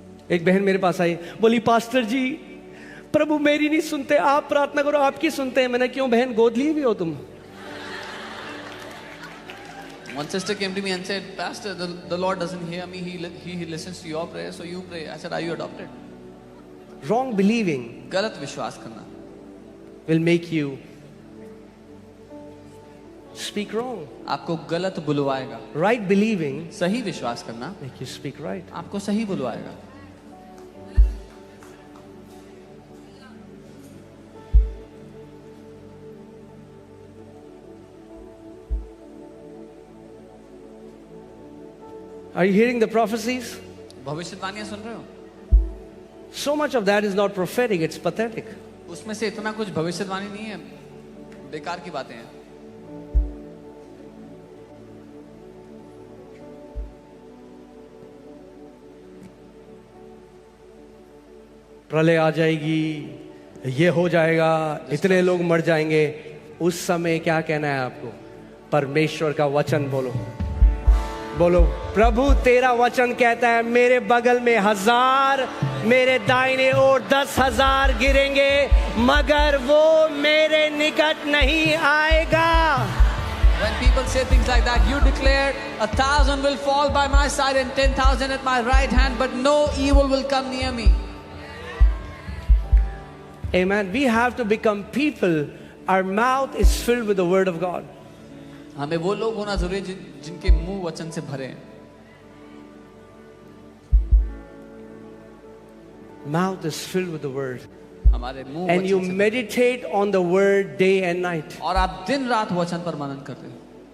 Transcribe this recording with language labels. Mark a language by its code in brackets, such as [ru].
[hi] एक बहन मेरे पास आई, बोली पास्टर जी प्रभु मेरी नहीं सुनते, आप प्रार्थना करो आपकी सुनते हैं। मैंने क्यों बहन, गोद ली भी हो तुम? [en] One sister came to me and said, Pastor, the Lord doesn't hear me. He listens to your prayer, so you pray. I said, are you adopted? Wrong believing [hi] गलत विश्वास करना [en] will make you speak wrong. [hi] आपको गलत बुलवाएगा. [en] Right believing [hi] सही विश्वास करना [en] make you speak right. [hi] आपको सही बुलवाएगा. [en] Are you hearing the prophecies? [hi] भविष्यवाणियां सुन रहे हो? [en] So much of that is not prophetic, it's pathetic. [hi] उसमें से इतना कुछ भविष्यवाणी नहीं है, बेकार की बातें हैं. प्रलय आ जाएगी, ये हो जाएगा, इतने लोग मर जाएंगे. उस समय क्या कहना है आपको? परमेश्वर का वचन बोलो. बोलो, प्रभु तेरा वचन कहता है मेरे बगल में 1000, मेरे दाहिने ओर 10,000 गिरेंगे, मगर वो मेरे निकट नहीं आएगा. [en] When people say things like that, you declare 1,000 will fall by my side and 10,000 at my right hand, but no evil will come near me. Amen. We have to become people. Our mouth is filled with the word of God. [hi] हमें वो लोग होना जरूरी है जिनके मुंह वचन से भरे हैं. [en] Mouth is filled with the word. [hi] हमारे मुंह [en] And you [hi] वचन से [en] meditate on the word day and night. [hi] और आप दिन रात वचन पर मनन कर रहे हो.